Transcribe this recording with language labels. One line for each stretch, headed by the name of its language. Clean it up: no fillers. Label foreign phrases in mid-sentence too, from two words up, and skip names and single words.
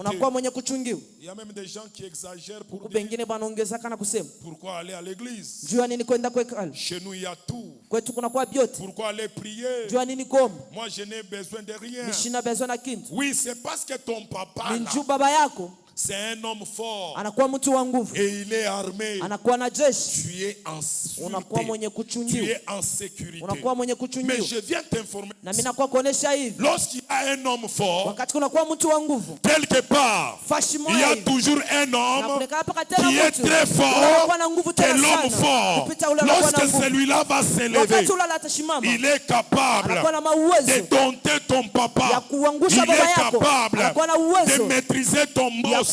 French: Il y a même des gens qui exagèrent pour dire pourquoi aller à l'église. Chez nous il y a tout. Pourquoi aller prier? Moi je n'ai besoin de rien. Oui, c'est parce que ton papa là, c'est un homme fort.
Swahili: anakuwa mtu wa nguvu.
French: Et il est armé.
Swahili: Anakuwa na jeshi.
French: Tu es en sécurité.
Swahili: Unakuwa mwenye kuchungiwa.
French: Tu es en sécurité.
Swahili: Unakuwa mwenye kuchungiwa.
French: Mais je viens t'informer.
Swahili: Na mimi nakuwa kuonesha hivi.
French: Lorsqu'il y a un homme fort,
Swahili: wakati kunakuwa mtu wa nguvu,
French: quelque part, il y a toujours un homme qui est très fort et l'homme fort. Lorsque celui-là va s'élever, il est capable de dompter ton papa. Il est capable de maîtriser ton boss.